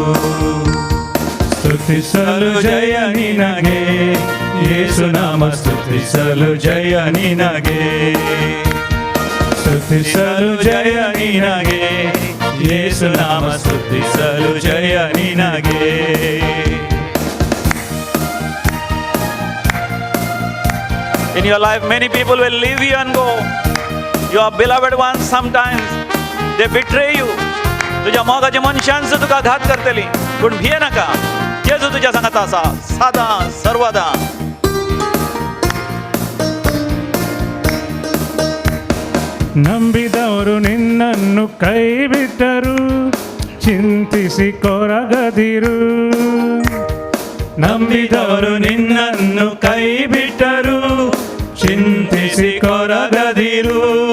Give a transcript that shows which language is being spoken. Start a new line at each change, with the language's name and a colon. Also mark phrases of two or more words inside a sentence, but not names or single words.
Kannada: ಸ್ತುತಿಸಲು ಜಯ ನಿನಗೆ ಯೇಸು ನಾಮ, ಸ್ತುತಿಸಲು ಜಯ ನಿನಗೆ, ಸ್ತುತಿಸಲು ಜಯ ನಿನಗೆ ಯೇಸು ನಾಮ, ಸ್ತುತಿಸಲು ಜಯ ನಿನಗೆ.
English: In your life, many people will leave you and go. Your beloved ones sometimes they betray you.
Konkani: तुझ्या मोगाच्या मनशांचं तुका घात करतली, पण भिये नका. येजू तुझ्या संगत आसा सदा सर्वदा.
Kannada: ನಂಬಿದವರು ನಿನ್ನನ್ನು ಕೈ ಬಿಟ್ಟರು, ಚಿಂತಿಸಿ ಕೊರಗದಿರು. ನಂಬಿದವರು ನಿನ್ನನ್ನು ಕೈ ಬಿಟ್ಟರು, ಸ್ತುತಿಸಿಕೊರಗದಿರು.